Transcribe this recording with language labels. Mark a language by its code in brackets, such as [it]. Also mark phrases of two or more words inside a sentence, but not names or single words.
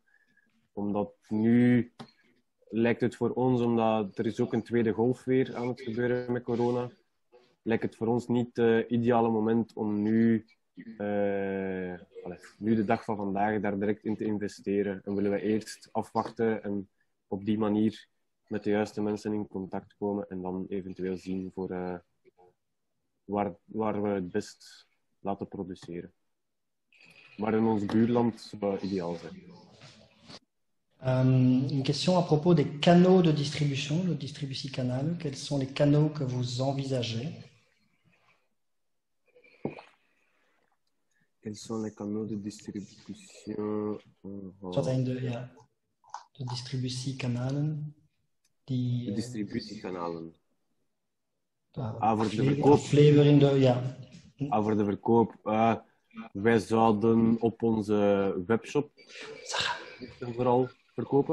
[nl] Omdat nu lijkt het voor ons, omdat er is ook een tweede golf weer aan het gebeuren met corona, lijkt het voor ons niet het ideale moment om nu de dag van vandaag daar direct in te investeren. En willen we eerst afwachten en op die manier met de juiste mensen in contact komen en dan eventueel zien voor waar we het best laten produceren. Maar in ons buurland zou het ideaal zijn. [fr] Une question à propos des canaux de distribution, le distributiekanalen. Quels sont les canaux que vous envisagez? Quels sont les canaux de distribution? [nl] Wat zijn de distributiekanalen? De distributiekanalen. Voor de verkoop. Voor de verkoop. Wij zouden op onze webshop vooral verkopen.